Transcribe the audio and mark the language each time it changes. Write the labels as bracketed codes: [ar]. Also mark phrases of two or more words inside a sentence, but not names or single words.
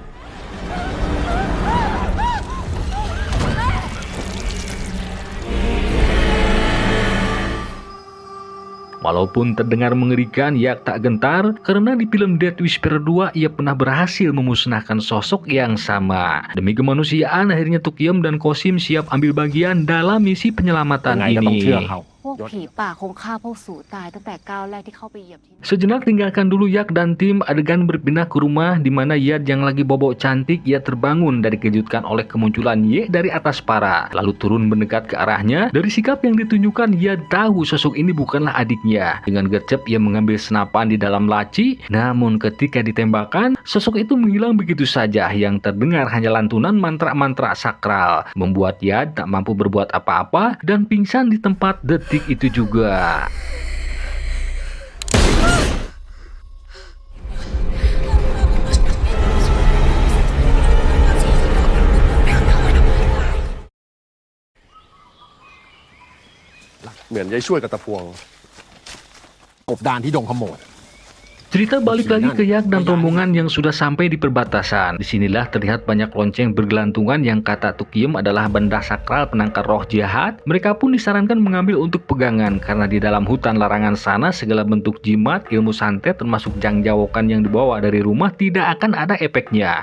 [id] Walaupun terdengar mengerikan, Yak tak gentar karena di film Death Whisperer 2 ia pernah berhasil memusnahkan sosok yang sama. Demi kemanusiaan, akhirnya Tukyum dan Kosim siap ambil bagian dalam misi penyelamatan [th] ยังไงก็ต้องเชื่อ [id] ini. [th] เขา พวกผีป่าคงฆ่าพวกสูตายตั้งแต่ก้าวแรกที่เข้าไปเหยียบที่นี่ [id] Sejenak tinggalkan dulu Yak dan tim, adegan berpindah ke rumah di mana Yad yang lagi bobok cantik ia terbangun dari kejutkan oleh kemunculan Ye dari atas para. Lalu turun mendekat ke arahnya. Dari sikap yang ditunjukkan, Yad tahu sosok ini bukanlah adiknya. Dengan gercep ia mengambil senapan di dalam laci. Namun ketika ditembakkan, sosok itu menghilang begitu saja. Yang terdengar hanya lantunan mantra-mantra sakral, membuat Yad tak mampu berbuat apa-apa dan pingsan di tempat detik itu juga. [th] ๆเหมือนยายช่วยกับตะพวง กบดานที่ดงขโมด [id] Cerita balik lagi ke Yak dan rombongan yang sudah sampai di perbatasan. Disinilah terlihat banyak lonceng bergelantungan yang kata Tukyum adalah benda sakral penangkal roh jahat. Mereka pun disarankan mengambil untuk pegangan karena di dalam hutan larangan sana segala bentuk jimat, ilmu santet termasuk jangjawokan yang dibawa dari rumah tidak akan ada efeknya.